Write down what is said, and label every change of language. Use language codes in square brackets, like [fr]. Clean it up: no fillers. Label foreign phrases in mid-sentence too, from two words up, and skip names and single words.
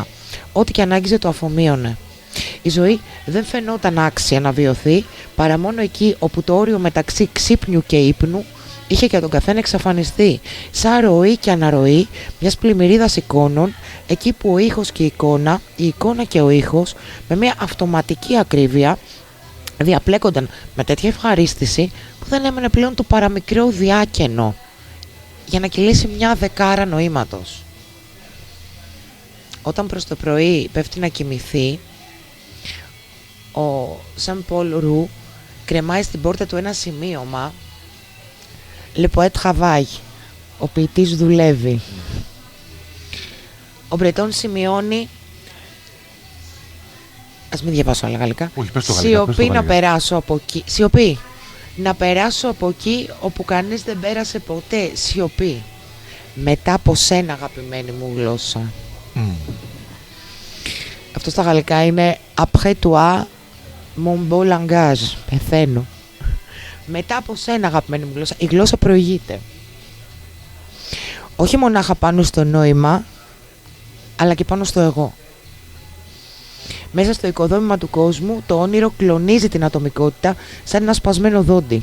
[el] Ό,τι και ανάγκιζε το αφομοίωνε. Η ζωή δεν φαινόταν άξια να βιωθεί παρά μόνο εκεί όπου το όριο μεταξύ ξύπνιου και ύπνου είχε για τον καθένα εξαφανιστεί, σαν ροή και αναρροή μιας πλημμυρίδας εικόνων, εκεί που ο ήχος και η εικόνα και ο ήχος, με μια αυτοματική ακρίβεια, διαπλέκονταν με τέτοια ευχαρίστηση που δεν έμενε πλέον το παραμικρό διάκενο για να κυλήσει μια δεκάρα νοήματος. Όταν προς το πρωί πέφτει να κοιμηθεί, ο Σαν Πολ Ρου κρεμάει στην πόρτα του ένα σημείωμα [fr] «Le poète travaille», [el] ο ποιητής δουλεύει. Ο Μπρετόν σημειώνει, ας μην διαβάσω άλλα γαλλικά, σιωπή να περάσω από εκεί, σιωπή, να περάσω από εκεί όπου κανείς δεν πέρασε ποτέ, σιωπή, μετά από σένα αγαπημένη μου γλώσσα. Αυτό στα γαλλικά είναι [fr] «Après toi, mon beau langage», [el] πεθαίνω. Μετά από σένα αγαπημένη μου γλώσσα, η γλώσσα προηγείται. Όχι μονάχα πάνω στο νόημα, αλλά και πάνω στο εγώ. Μέσα στο οικοδόμημα του κόσμου, το όνειρο κλονίζει την ατομικότητα σαν ένα σπασμένο δόντι.